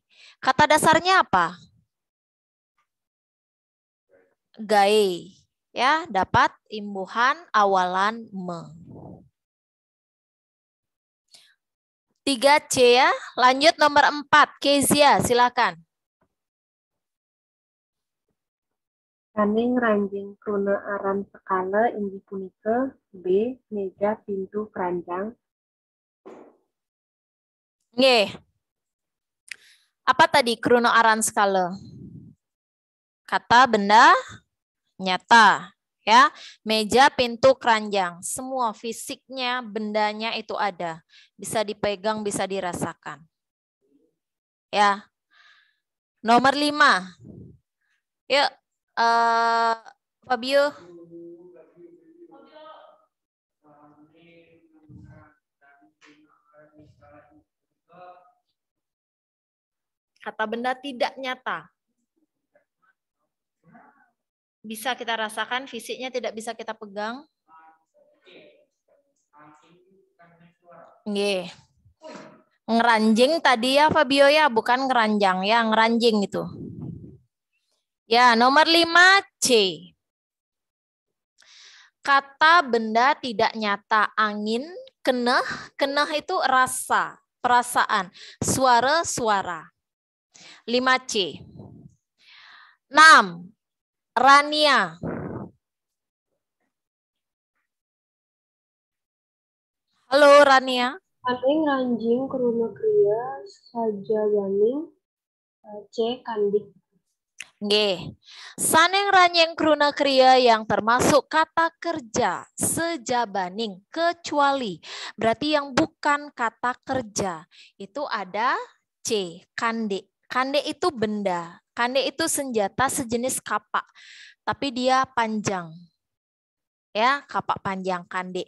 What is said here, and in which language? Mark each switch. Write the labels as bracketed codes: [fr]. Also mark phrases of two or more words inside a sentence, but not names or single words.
[id] Kata dasarnya apa? Gae. Ya, dapat imbuhan awalan me. 3C ya. Lanjut nomor 4. Kezia, silakan. [ban] Saning ranjing kruna aran sekala inggih punika B. [id] Meja, pintu, keranjang. Nggih. Apa tadi kruna aran skala? Kata benda nyata. Ya, meja, pintu, keranjang, semua fisiknya, bendanya itu ada, bisa dipegang, bisa dirasakan. Ya, nomor 5. Yuk, Fabio. Kata benda tidak nyata. Bisa kita rasakan, fisiknya tidak bisa kita pegang. Nggih. Ngeranjing tadi ya Fabio ya, bukan ngeranjang ya, ngeranjing itu. Ya, nomor 5 C. Kata benda tidak nyata, angin, keneh, keneh itu rasa, perasaan, suara. 5C. 6. Rania. Halo Rania. [ban] Saning ranjing kruna kriya saja ganing C kandik. Nggih. Saning ranjing kruna kriya yang termasuk kata kerja sejabaning kecuali. [id] Berarti yang bukan kata kerja. Itu ada C, kande. Kande itu benda. Kande itu senjata sejenis kapak. Tapi dia panjang. Ya, kapak panjang kande.